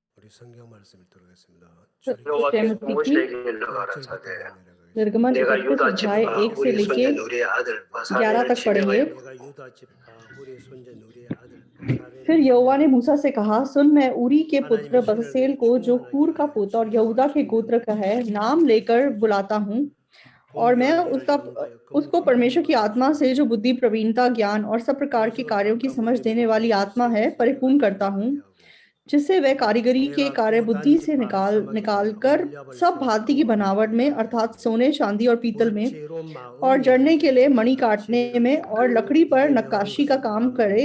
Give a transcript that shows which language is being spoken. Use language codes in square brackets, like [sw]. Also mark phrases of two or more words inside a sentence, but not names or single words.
[ko] 성경 말씀을 들어보겠습니다. 여호와께서 모세에게 가라사대 [hi] निर्गमन [ko] 내가 [hi] इकतीस [ko] 유다 [hi] अध्याय [ko] 지파 [hi] 1 से [ko] 우리 [hi] लेके [ko] 손자 누리의 आदर [hi] 11 [ko] 바사렐을 [hi] तक पढ़ेंगे। [ko] 지명하여 내가 유다 지파 우리 손자 누리의 아들 바사렐 [hi] फिर यहोवा ने मूसा से कहा, सुन, मैं उरी के पुत्र बसलेल को, जो हूर का पुत्र और यहूदा के गोत्र का है, नाम लेकर बुलाता हूँ, और मैं उसको परमेश्वर की आत्मा से, जो बुद्धि, प्रवीणता, ज्ञान और सब प्रकार के कार्यों की समझ देने वाली आत्मा है, परिपूर्ण करता हूँ, जिससे वह कारीगरी के कार्य बुद्धि से निकाल कर सब भांति की बनावट में, अर्थात सोने, चांदी और पीतल में, और जड़ने के लिए मणि काटने में और लकड़ी पर नक्काशी का काम करे।